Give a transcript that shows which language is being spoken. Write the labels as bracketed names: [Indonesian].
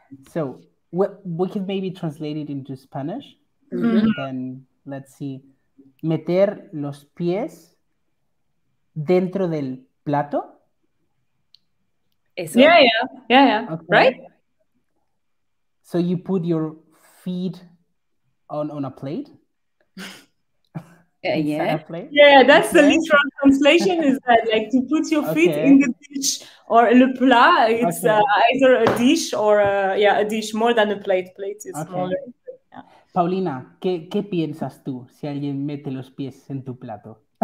[English] So we can maybe translate it into Spanish. Then let's see. [Spanish] Meter los pies dentro del plato. Eso. [English] Yeah. Okay. Right? So you put your feet on a plate? Yeah. A plate? Yeah, that's the literal translation is that like to put your feet in the dish or [French] le plat. [English] It's either a dish or a dish more than a plate. Plate is smaller. Yeah. [Spanish] Paulina, ¿qué piensas tú si alguien mete los pies en tu plato?